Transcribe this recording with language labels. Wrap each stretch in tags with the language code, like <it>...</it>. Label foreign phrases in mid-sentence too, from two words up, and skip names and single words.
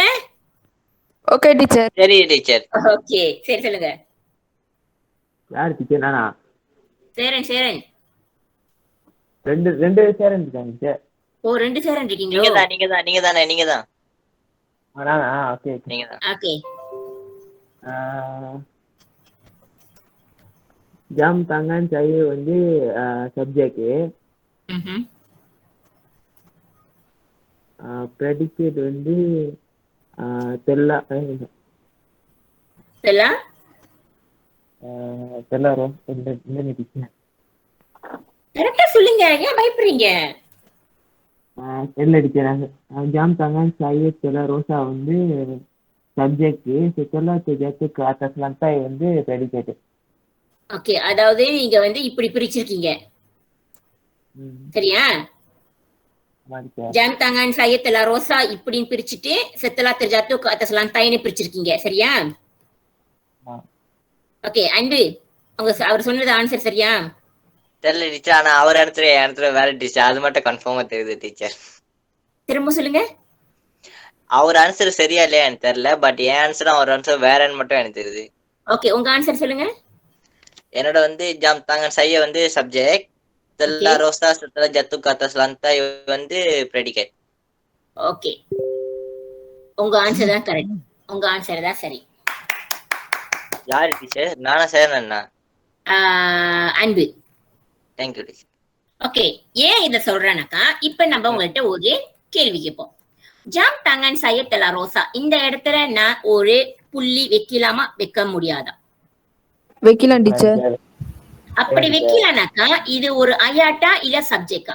<ta>ஓகே டீச்சர். சரி டீச்சர். ஓகே சரி சொல்லுங்க. யார் டீச்சர்? நானா? சேரன். சேரன் ரெண்டு சேரன் இருக்காங்க டீச்சர். ஓ 2 சேரன் இருக்கீங்களோ? நீங்க தான். நானா? ஓகே நீங்க தான். ஓகே.</ta> <ms>jam tangan saya வந்து சப்ஜெக்ட்.</ms> <ta>predicate வந்து தெல்லா தெல்லாரோ என்ன டீச்சர்? கரெக்ட்டா சொல்லுங்க. ஏன் பயப்படுறீங்க? தெரியல டீச்சர்.</ta> <ms>jam tangan saya telah rosak வந்து சப்ஜெக்ட். setelah terjatuh ke atas lantai வந்து predicate.</ms> <ta>ஓகே. அதாவது நீங்க வந்து இப்படி பிரிச்சிருக்கீங்க. சரியா?</ta> <ms>jam tangan saya telah rosak</ms> <ta>இப்படின்னு பிரிச்சுட்டு</ta> <ms>setelah terjatuh ke atas lantai-</ms> <ta>ன்னு பிரிச்சிருக்கீங்க. சரியா? ஓகே அன்பு அவர் சொன்னது ஆன்சர் சரியா? தெரியல டீச்சர். ஆனா அவர் ஆன்சர் வேற டீச்சர். அது மட்டும் கன்ஃபார்மா தெரியுது டீச்சர். திரும்ப சொல்லுங்க. அவர் ஆன்சர் சரியா இல்லையா எனக்கு தெரியல. பட் என் ஆன்சர் அவர் ஆன்சர் வேறன்னு மட்டும் எனக்கு தெரியுது. ஓகே உங்க ஆன்சர் சொல்லுங்க. என்னோட வந்து</ta> <ms>jam tangan saya</ms> <ta>வந்து சப்ஜெக்ட்.</ta> <ms>telah rosak setelah terjatuh ke atas lantai வந்து ப்ரெடிகேட்.</ms> <ta>ஓகே உங்க ஆன்சர் தான் கரெக்ட். உங்க ஆன்சர் தான் சரி. யாரு டீச்சர்? நானா சேரனா? அன்பு.</ta> <en>Thank you</en> <ta>டீச்சர். ஓகே ஏன் இத சொல்றேனாக்கா இப்ப நம்ம உங்கள்ட்ட ஒரு கேள்வி கேட்போம்.</ta> <ms>jam tangan saya telah rosak</ms> <ta>இந்த இடத்துல நான் ஒரு புள்ளி வைக்கலாமா வைக்க முடியாதா? வைக்கலாம் டீச்சர். அப்படி வைக்கலானாக்கா இது ஒரு அயாட்டா இல்ல சப்ஜெக்டா?</ta>